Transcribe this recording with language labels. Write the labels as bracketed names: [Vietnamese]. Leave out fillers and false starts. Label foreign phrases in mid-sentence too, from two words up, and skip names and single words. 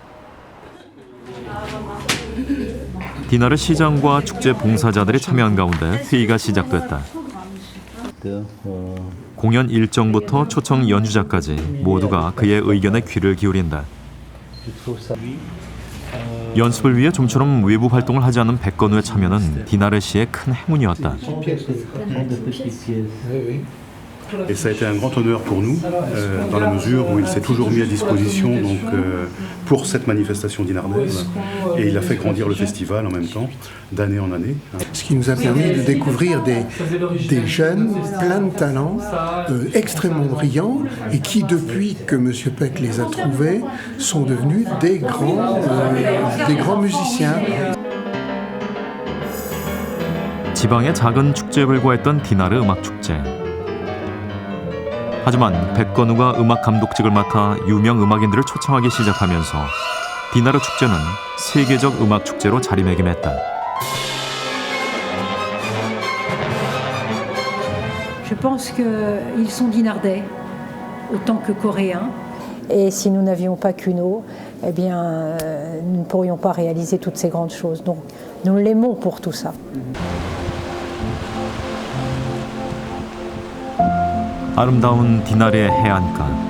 [Korean] 디나르 시장과 축제 봉사자들이 참여한 가운데 회의가 시작됐다. 공연 일정부터 초청 연주자까지 모두가 그의 의견에 귀를 기울인다. 연습을 위해 좀처럼 외부 활동을 하지 않은 백건우의 참여는 디나르 씨의 큰 행운이었다. [French] Et ça a été un grand honneur pour nous, dans la mesure où il s'est toujours mis à disposition donc, pour cette manifestation dinardaise. Et il a fait grandir le festival en même temps, d'année en année. Ce qui nous a permis de découvrir des jeunes, plein de talents, extrêmement brillants, et qui, depuis que M. Peck les a trouvés, sont devenus des grands musiciens. [Korean] 지방의 작은 축제에 불과했던 디나르 음악축제. 하지만 백건우가 음악 감독직을 맡아 유명 음악인들을 초청하기 시작하면서 디나르 축제는 세계적 음악 축제로 자리매김했다. [French] Je pense qu'ils sont dinardais autant que coréens. Et si nous n'avions pas Kuno, eh bien, nous ne pourrions pas réaliser toutes ces grandes choses. Donc, nous l'aimons pour tout ça. [Korean] 아름다운 디나르의 해안가.